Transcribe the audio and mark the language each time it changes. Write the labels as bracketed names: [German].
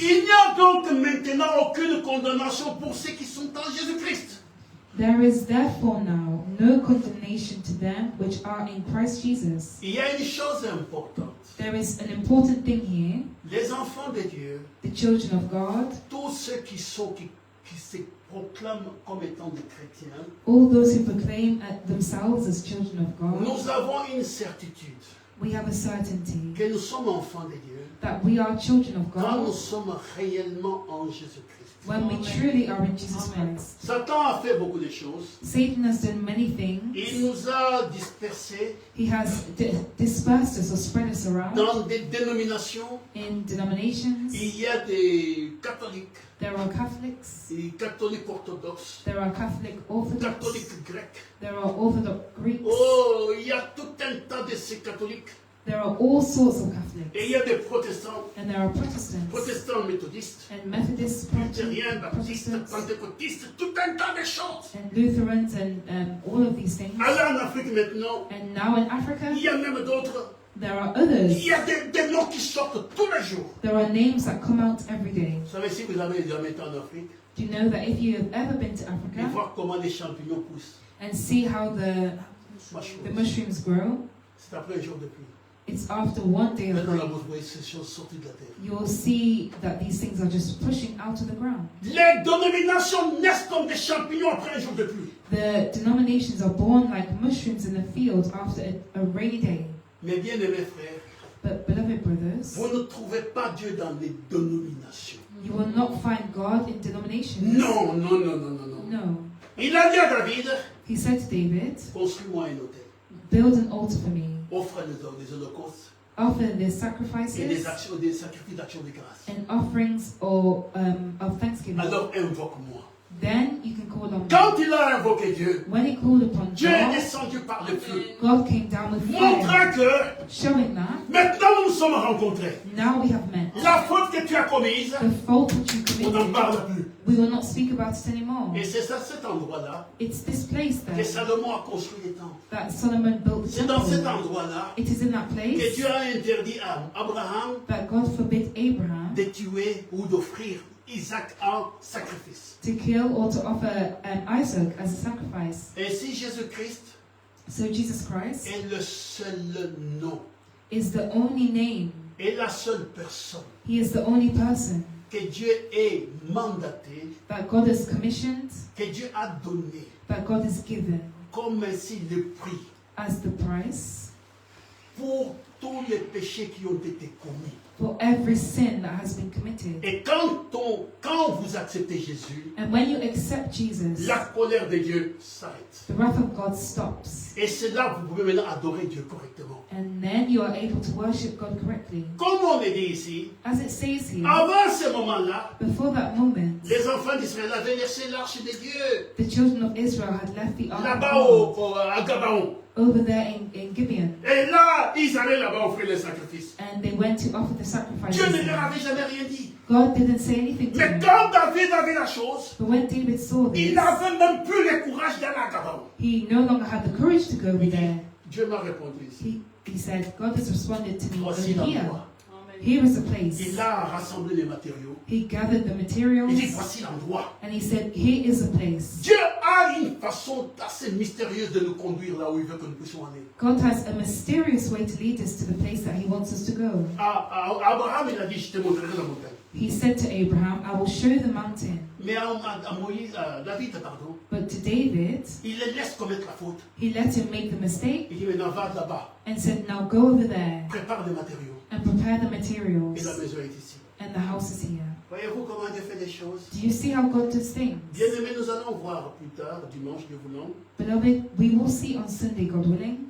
[French] Il n'y a donc maintenant aucune condamnation pour ceux qui sont en Jésus-Christ. [English] there is therefore now no condemnation to them which are in Christ Jesus. [French] Il y a une chose importante. [English] There is an important thing here. [French] Les enfants de Dieu, [English] The children of God, [French] tous ceux qui se proclament comme étant des chrétiens, [English] all those who proclaim themselves as children of God, [French] nous avons une certitude [English] we have a certainty [French] que nous sommes enfants de Dieu [English] that we are children of [French] quand nous [English] God [French] sommes réellement en Jésus-Christ. [English] when we truly are in Jesus Christ. [French] Satan a fait beaucoup de choses. [English] Satan has done many things. [French] Il nous a dispersés [English] He has dispersed us or spread us around [French] dans des dénominations. [English] in denominations. [French] Il y a des catholiques, [English] There are Catholics, [French] des catholiques orthodoxes, [English] there are Catholic Orthodox, [French] catholiques grecs. [English] there are Orthodox Greeks, [French] Oh, il y a tout un tas de ces catholiques. [English] there are all sorts of [French] Et [English] Catholics, [French] il y a des protestants, [English] and there are Protestants, [French] protestants méthodistes, [English] and Methodists, [French] luthériens, baptistes, [English] Protestants, [French] pentecôtistes, tout un tas de choses. [English] and Lutherans, and all of these things. [French] Allez en Afrique maintenant, [English] And now in Africa, [French] il y a même d'autres. [English] there are [French] Il [English] others. [French] y a des noms qui sortent tous les jours. [English] There are names that come out every day. [French] Vous savez, si vous avez jamais été en Afrique, [English] Do you know that if you have ever been to [French] et [English] Africa [French] voir comment les champignons poussent, [English] and see how the mushrooms grow, [French] c'est après un jour de pluie. [English] it's after one day of [French] Maintenant, là, [English] rain. [French] vous voyez ces choses sorties de la terre. [English] You'll see that these things are just pushing out of the ground. [French] Les dénominations naissent comme des champignons après un jour de pluie. [English] The denominations are born like mushrooms in the field after a rainy day. [French] Mais bien aimés frères, [English] But beloved brothers, [French] vous ne trouvez pas Dieu dans les dénominations. [English] You will not find God in denominations. [French] Non, non, non, non, non, non. [English] No. [French] Il a dit à David, [English] He said to David, [French] construis-moi un autel. [English] build an altar for me. [French] Offre des holocaustes [English] Offer the [French] et [English] sacrifices [French] des sacrifices d'action de grâce. [English] and offerings or of thanksgiving. [French] Alors invoque-moi. [English] Then you can call on me. [French] Quand il a invoqué Dieu, [English] When he called upon [French] Dieu est [English] God, [French] descendu par le feu, [English] God came down with fire, [French] montrant que [English] showing that [French] maintenant nous nous sommes rencontrés. [English] now we have met. [French] La faute que tu as commise, [English] The fault which you [French] on n'en [English] committed, [French] parle plus. [English] we will not speak about it anymore. [French] Et c'est à cet endroit-là [English] It's this place [French] que [English] there [French] Salomon a construit les temples. [English] that Solomon built the [French] C'est dans cet [English] temple. [French] endroit-là [English] It is in that [French] que [English] place [French] Dieu a interdit à Abraham [English] that God forbid Abraham [French] de tuer ou d'offrir Isaac en sacrifice. [English] to kill or to offer Isaac as a sacrifice. [French] Ainsi, Jésus-Christ [English] So Jesus Christ [French] est le seul nom [English] is the only name. [French] et la seule personne [English] He is the only person [French] que Dieu ait mandaté, [English] that God has commissioned, [French] que Dieu a donné [English] that God has given [French] comme ainsi le prix [English] as the price [French] pour tous les péchés qui ont été commis. [English] for every sin that has been committed. [French] Et quand vous acceptez Jésus, [English] And when you accept Jesus, [French] la colère de Dieu s'arrête. [English] the wrath of God stops. [French] Et c'est là que vous pouvez maintenant adorer Dieu correctement. [English] And then you are able to worship God correctly. [French] Comme on le dit ici, [English] As it says here, [French] avant ce moment-là, [English] before that moment, [French] les enfants d'Israël avaient laissé l'arche de Dieu [English] the children of Israel had left the ark of [French] là-bas [English] God [French] à Gabaon. [English] over there in Gibeon. [French] Et là, ils allaient là-bas offrir les sacrifices. [English] And they went to offer the sacrifices. [French] Dieu ne leur avait jamais rien dit. [English] God didn't say anything to [French] Mais [English] them. [French] quand David avait la chose, [English] But when David saw [French] il [English] this, [French] n'avait même plus le courage d'aller à Gabaon. [English] he no longer had the courage to go over there. [French] Dieu m'a répondu ici. [English] He said, God has responded to me over [French] Voici [English] here. [French] l'endroit. [English] Here is the place. [French] Il a rassemblé les matériaux. [English] He gathered the [French] Il dit, [English] materials [French] voici l'endroit. [English] and he said, here is the place. [French] Dieu a une façon assez mystérieuse de nous conduire là où il veut que nous puissions aller. [English] God has a mysterious way to lead us to the place that he wants us to go. [French] À Abraham, il a dit, je te montrerai la montagne. [English] He said to Abraham, I will show you the mountain. [French] Mais à David, [English] But to David, [French] il les laisse commettre la faute. [English] he let him make the mistake [French] Il dit, maintenant va là-bas, [English] and said, now go over there [French] prépare des matériaux. [English] and prepare the [French] Et la [English] materials. [French] maison est ici. [English] And the house is here. [French] Voyez-vous comment Dieu fait des choses? [English] Do you see how God does things? [French] Bien-aimés, nous allons voir plus tard, dimanche, Dieu voulant, [English] Beloved, we will see on Sunday, God willing,